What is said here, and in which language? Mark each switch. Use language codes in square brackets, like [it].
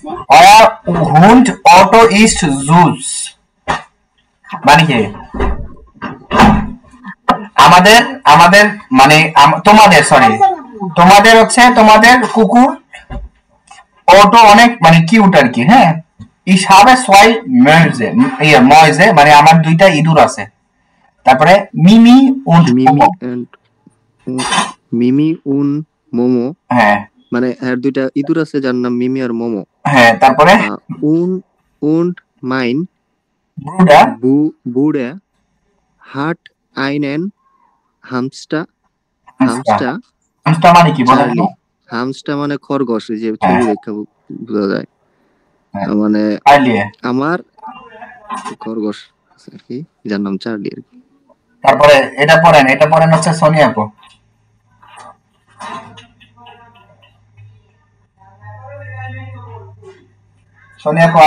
[de] euer Hund Otto ist süß [bn] মানে কি আমাদের আমাদের মানে তোমাদের সরি তোমাদের হচ্ছে তোমাদের কুকুর অটো অনেক মানে কিউট আর কি হ্যাঁ [de] ich habe zwei Mäuse Mäuse [bn] মানে আমার দুইটা ইঁদুর আছে তারপরে মিমি und [de] মিমি এন্ড মিমি উন মোমো [bn] হ্যাঁ মানে এর দুইটা ইঁদুর আছে যার নাম মিমি আর মোমো হ্যাঁ তারপরে [de] উন und mein Bruder Bruder hat einen Hamster Hamster [bn] hamster মানে কি বলেন তো হামস্টার মানে খরগোশ যে ছবি দেখে বোঝা যায় মানে আইলিয়ে আমার খরগোশ আছে আর কি যার নাম চার্লি আর কি তারপরে এটা পড়েন হচ্ছে সোনিয়া আপু সোনিয়া আপু